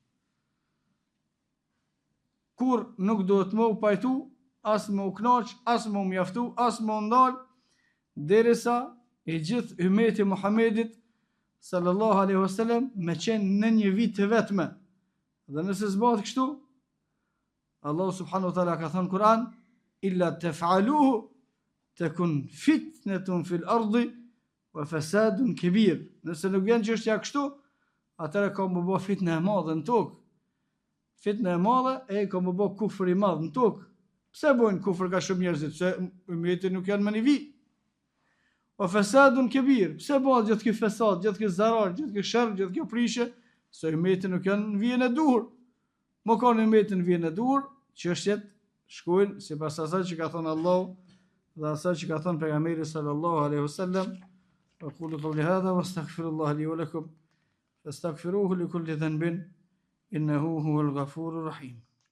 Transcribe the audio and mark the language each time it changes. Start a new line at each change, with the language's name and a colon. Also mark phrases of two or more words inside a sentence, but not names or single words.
Albanian: Kur nuk duhet më pajtu, as më u kënaq, as më u mjaftu, as më u ndal, derisa i gjithë ummeti Muhamedit
Arabic: صلى الله عليه وسلم
Albanian: me qenë në një vit të vetme. Dhe nëse zbat kështu,
Arabic: الله سبحانه وتعالى
Albanian: ka thënë Kur'an,
Arabic: إلا تفعلوه تكن فتنة في الأرض وفساد كبير.
Albanian: Nëse nuk vjen çështja kështu, atëherë ka më bë fitnë e madhe në tokë. Fitnë e madhe e ka më bë kufër i madh në tokë. Pse bojnë kufër ka shumë njerëzit? Se ummeti nuk janë më në vi.
Arabic: وفساد كبير.
Albanian: Pse bëhet gjithë ky fesad, gjithë ky zarar, gjithë ky sherr, gjithë kjo prishje? Se ummeti nuk janë në vijën e duhur. Më kanë ummeti në vijën e duhur, çështjet shkojnë sipas asaj që ka thënë Allahu dhe asaj që ka thënë pejgamberi
Arabic: صلى الله عليه وسلم. أقول قولي هذا وأستغفر الله لي ولكم فاستغفروه لكل ذنب إنه هو الغفور الرحيم.